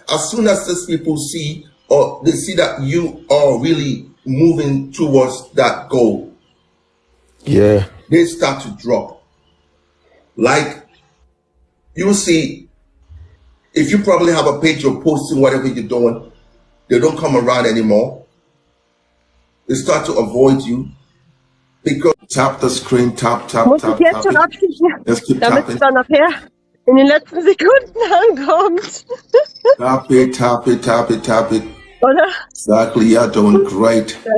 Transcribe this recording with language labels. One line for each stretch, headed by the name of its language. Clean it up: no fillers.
English: As soon as these people see, or they see that you are really moving towards that goal, they start to drop. Like you see, if you probably have a page you're posting whatever you're doing, they don't come around anymore. They start to avoid you because tap the screen, tap.
German: Muss ich jetzt schon abschließen, damit es dann nachher in den letzten Sekunden ankommt.
English: Tap it.
German: Oder?
English: Exactly, you're doing great.